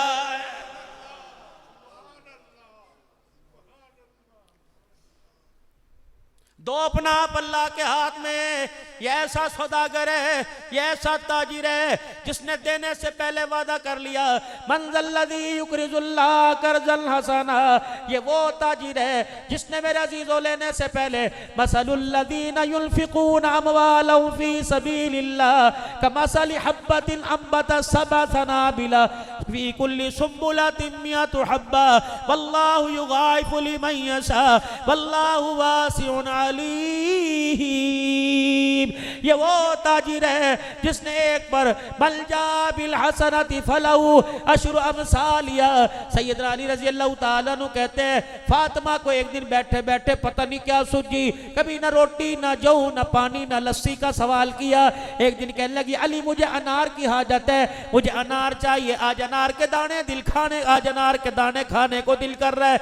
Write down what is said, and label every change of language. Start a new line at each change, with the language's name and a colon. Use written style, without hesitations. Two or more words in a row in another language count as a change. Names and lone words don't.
Urdu: دو اپنا آپ اللہ کے ہاتھ میں. یہ ایسا سوداگر ہے، یہ ایسا تاجر ہے جس نے دینے سے پہلے وعدہ کر لیا,
Arabic: من ذا الذي يقرض الله قرضا حسنا.
Urdu: یہ وہ تاجر ہے جس نے میرے عزیزوں لینے سے پہلے,
Arabic: مثل الذين ينفقون أموالهم في سبيل الله كمثل حبة أنبتت سبع سنابل في كل سنبلة مائة حبة والله يضاعف لمن يشاء والله واسع عليم.
Urdu: یہ وہ تاجر ہے جس نے ایک پر
Arabic: من جاء بالحسنة فله عشر أمثالها.
Urdu: سیدنا علی
Arabic: رضي الله تعالى عنه
Urdu: کہتے ہیں، فاطمہ کو ایک دن بیٹھے بیٹھے پتا نہیں کیا سوجھی، کبھی نہ روٹی نہ جو نہ پانی نہ لسی کا سوال کیا. ایک دن کہنے لگی علی مجھے انار کی حاجت ہے، مجھے انار چاہیے، آج انار کے دانے دل کھانے، آج انار کے دانے کھانے کو دل کر رہا ہے.